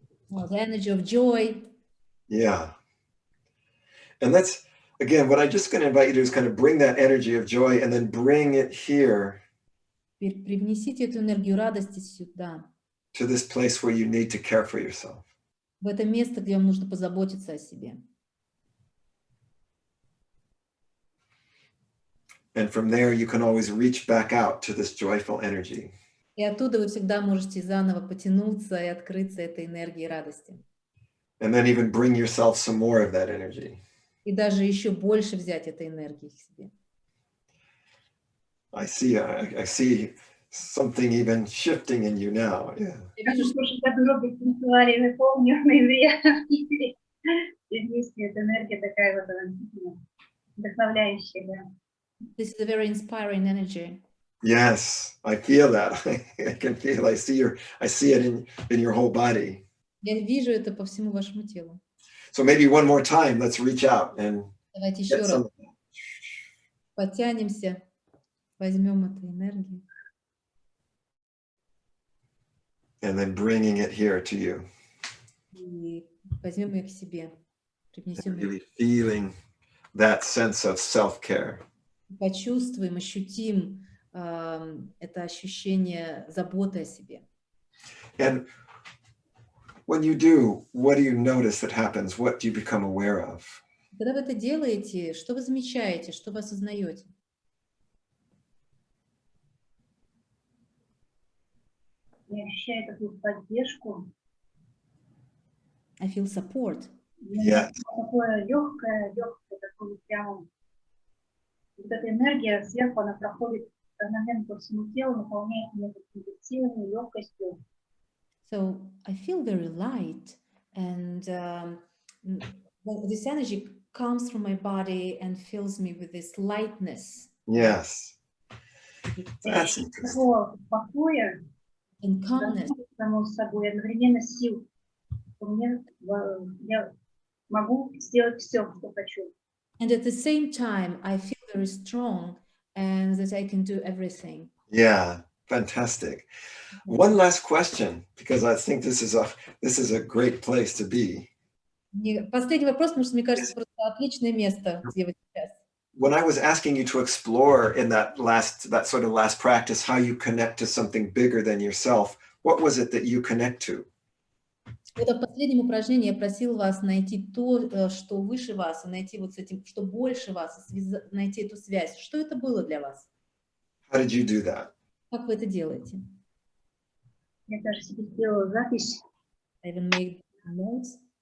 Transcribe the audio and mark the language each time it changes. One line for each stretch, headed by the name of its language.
English: The energy of joy. Yeah. And that's, again, what I'm just going to invite you to do is kind of bring that energy of joy and then bring it here.
Russian: Привнесите эту энергию радости сюда.
English: To this place where you need to care for yourself.
Russian: В это место, где вам нужно позаботиться о себе.
English: And from there, you can always reach back out to this joyful energy.
Russian: И оттуда вы всегда можете заново потянуться и открыться этой энергии радости.
English: And then even bring yourself some more of that energy.
Russian: И даже еще больше взять этой энергии к себе.
English: I see something even shifting in you now. Yeah.
Russian: Я вижу, что подробно танцевали, помню, на ивре. И вместе эта энергия такая вот вдохновляющая, да.
English: This is a very inspiring energy. Yes, I feel that. I can feel. I see it in your whole body.
Russian: Я вижу это по всему вашему телу.
English: So maybe one more time, let's reach out and
Russian: Давайте еще раз потянемся, возьмем эту энергию.
English: And then bringing it here to you.
Russian: И возьмем ее к себе, привнесем ее.
English: Really feeling that sense of self-care.
Russian: Почувствуем, ощутим это ощущение заботы о себе.
English: And when you do, what do you notice that happens? What do you become aware of?
Russian: Когда вы это делаете, что вы замечаете, что вы осознаете? Я ощущаю такую поддержку.
English: I feel support. Yes.
Russian: Такое легкое, такое прямо. Вот эта энергия сверху, она проходит одновременно по всему телу, наполняет меня какими-то силами, легкостью.
English: So I feel very light, and this energy comes from my body and fills me with this lightness. Yes. That's interesting.
Russian: Такого покоя,
English: and calmness.
Russian: Само собой, одновременно сил. Я могу сделать все, что хочу.
English: And at the same time, I feel very strong and that I can do everything. Yeah, fantastic. One last question, because I think this is a great place to be.
Russian: Последний вопрос, потому что мне кажется, просто отличное место, где вы сейчас.
English: When I was asking you to explore in that sort of last practice how you connect to something bigger than yourself, what was it that you connect to?
Russian: В последнем упражнении я просил вас найти то, что выше вас, и найти вот с этим, что больше вас, найти эту связь. Что это было для вас?
English: How did you do that?
Russian: Как вы это делаете? Я даже себе сделала запись.
English: I even made notes.